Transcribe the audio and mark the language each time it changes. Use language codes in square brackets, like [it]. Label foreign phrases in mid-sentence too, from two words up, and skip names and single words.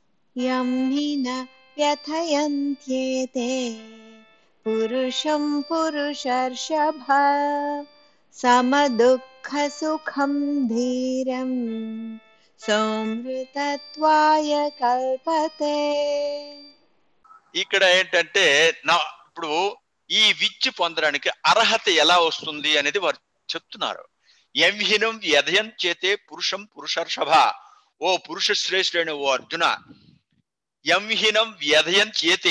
[sa] यं हि न व्यथयन्त्येते पुरुषं पुरुषर्षभ समदुःखसुखं धीरं सोमृतत्वाय कल्पते. [te] ఇక్కడ ఏంటంటే ఇప్పుడు ఈ విద్య పొందడానికి అర్హత ఎలా వస్తుంది అనేది వారు చెప్తున్నారు. [sa] ఎంహినం వ్యధయం చేతే పురుషం పురుషర్షభ, [te] ఓ పురుష శ్రేష్ఠుడైన ఓ అర్జున, [sa] ఎంహినం వ్యధయం చేతే,